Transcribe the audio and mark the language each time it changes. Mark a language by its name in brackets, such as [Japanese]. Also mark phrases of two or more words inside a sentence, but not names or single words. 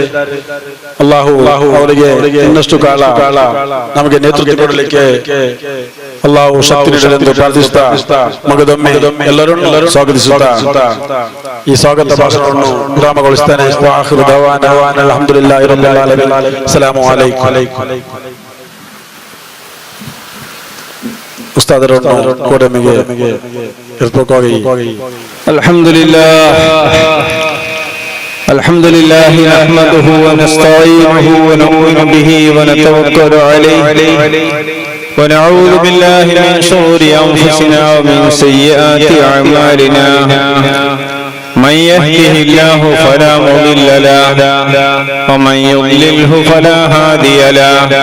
[Kannada] ಅಲ್ಲಾಹು ಅವರಿಗೆ ಇನ್ನಷ್ಟು ಕಾಲ ನಮಗೆ ನೇತೃತ್ವ ಕೊಡಲಿಕ್ಕೆ ಅಲ್ಲಾಹು ಶಕ್ತಿ ನೀಡಲೆಂದು ಪ್ರಾರ್ಥಿಸುತ್ತಾ ಮಗದೊಮ್ಮೆ ಎಲ್ಲರೂ ಸ್ವಾಗತಿಸುತ್ತಾ ಈ ಸ್ವಾಗತ ಭಾಷಣವನ್ನು ವಿರಾಮಗೊಳಿಸುತ್ತೇನೆ. [Arabic] الحمد لله رب العالمين. السلام عليكم. [Kannada] ಉಸ್ತಾದರನ್ನು ಕೋಡೆಮೆಗೆ ಇರ್ಬೇಕಾಗಿ [Arabic] الحمد لله نحمده ونستعينه ونؤمن به ونتوكل عليه ونعوذ بالله من شرور أنفسنا ومن سيئات أعمالنا من يهده الله فلا مضل له ومن يضلله فلا هادي